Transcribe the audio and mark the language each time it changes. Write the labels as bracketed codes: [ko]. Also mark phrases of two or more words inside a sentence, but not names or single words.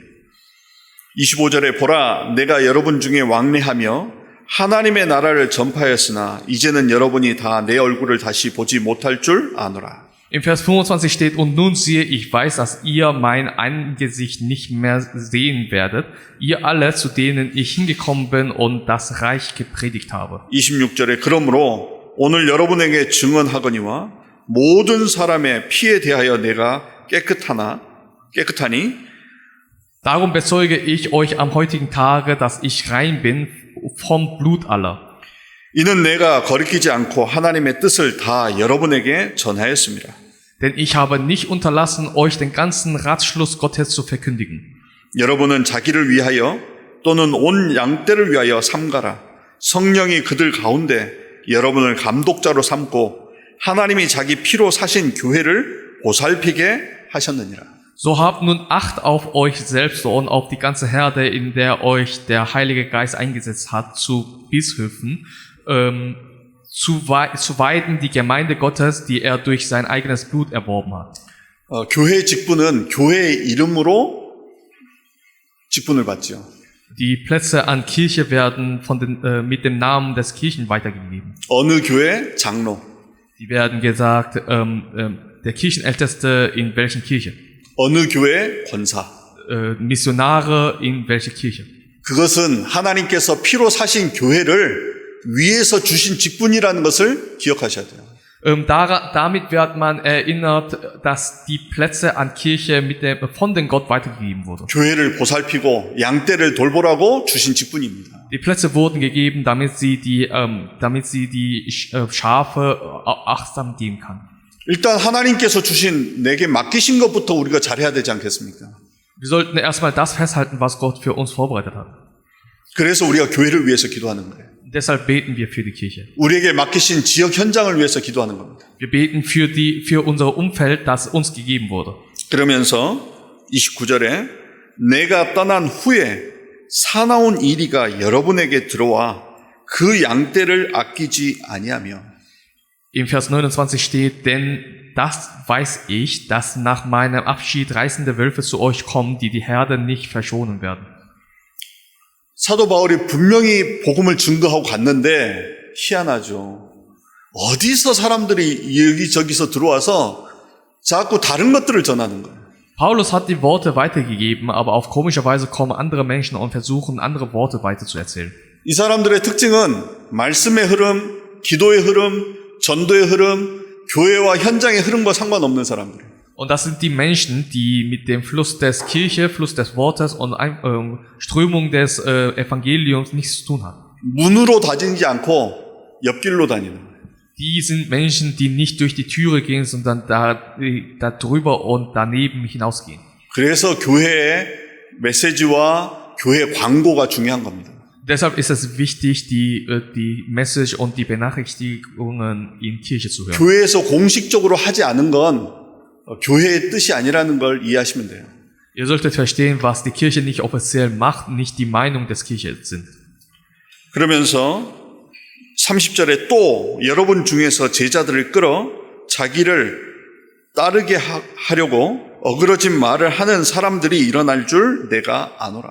[ko] 25절에 보라 내가 여러분 중에 왕래하며 하나님의 나라를 전파하였으나 이제는 여러분이 다 내 얼굴을 다시 보지 못할 줄 아노라. [de] Im Vers 25 steht, und nun siehe, ich weiß, dass ihr mein Angesicht nicht mehr sehen werdet, ihr alle, zu denen ich hingekommen bin und das Reich gepredigt habe. [ko] 26절에 그러므로 오늘 여러분에게 증언하거니와 모든 사람의 피에 대하여 내가 깨끗하니 [de] Darum bezeuge ich euch am heutigen Tage, dass ich rein bin vom Blut aller. [ko] 이는 내가 거리끼지 않고 하나님의 뜻을 다 여러분에게 전하였습니다. [de] Denn ich habe nicht unterlassen, euch den ganzen Ratschluss Gottes zu verkündigen. [ko] 여러분은 자기를 위하여 또는 온 양떼를 위하여 삼가라. 성령이 그들 가운데 여러분을 감독자로 삼고 하나님이 자기 피로 사신 교회를 보살피게 하셨느니라. [de] So habt nun Acht auf euch selbst und auf die ganze Herde, in der euch der Heilige Geist eingesetzt hat, zu Bischöfen, zu weiden die Gemeinde Gottes, die er durch sein eigenes Blut erworben hat. [ko] 교회 직분은 교회의 이름으로 직분을 받죠. [de] Die Plätze an Kirche werden mit dem Namen des Kirchen weitergegeben. [ko] 어느 교회? 장로. [de] Die werden gesagt, der Kirchenälteste in welchen Kirche? [ko] 어느 교회? 권사. [de] Missionare in welche Kirche? [ko] 그것은 하나님께서 피로 사신 교회를 위에서 주신 직분이라는 것을 기억하셔야 돼요. [de] Damit wird man erinnert, dass die Plätze an Kirche von den Gott weitergegeben wurden. [ko] 교회를 보살피고 양떼를 돌보라고 주신 직분입니다. [de] Die Plätze wurden gegeben, damit sie die Schafe achtsam geben kann. [ko] 일단 하나님께서 주신 내게 맡기신 것부터 우리가 잘해야 되지 않겠습니까? [de] Wir sollten erstmal das festhalten, was Gott für uns vorbereitet hat. [ko] 그래서 우리가 교회를 위해서 기도하는 거예요. [de] Deshalb beten wir für die Kirche. [ko] 우리에게 맡기신 지역 현장을 위해서 기도하는 겁니다. [de] Wir beten für unser Umfeld, das uns gegeben wurde. [ko] 그러면서 29절에 내가 떠난 후에 사나운 이리가 여러분에게 들어와 그 양떼를 아끼지 아니하며 [de] Im Vers 29 steht, denn das weiß ich, dass nach meinem Abschied reißende Wölfe zu euch kommen, die die Herde nicht verschonen werden. [ko] 사도 바울이 분명히 복음을 증거하고 갔는데 희한하죠. 어디서 사람들이 여기저기서 들어와서 자꾸 다른 것들을 전하는 거예요. [de] Paulus hat die Worte weitergegeben, aber auf komische Weise kommen andere Menschen und versuchen, andere Worte weiterzuerzählen. [ko] 이 사람들의 특징은 말씀의 흐름, 기도의 흐름, 전도의 흐름, 교회와 현장의 흐름과 상관없는 사람들이에요. [de] Und das sind die Menschen, die mit dem Fluss des Kirche, Fluss des Wortes und Strömung des Evangeliums nichts zu tun haben. [ko] 문으로 다니지 않고 옆길로 다니는 거예요. [de] Die sind Menschen, die nicht durch die Türe gehen, sondern da drüber und daneben hinausgehen. [ko] 그래서 교회의 메시지와 교회 광고가 중요한 겁니다. [de] Deshalb ist es wichtig, die Message und die Benachrichtigungen in Kirche zu hören. [ko] 교회에서 공식적으로 하지 않은 건 교회의 뜻이 아니라는 걸 이해하시면 돼요. [de] Ihr solltet verstehen, was die Kirche nicht offiziell macht, nicht die Meinung des Kirche sind. [ko] 그러면서 30절에 또 여러분 중에서 제자들을 끌어 자기를 따르게 하려고 어그러진 말을 하는 사람들이 일어날 줄 내가 아노라.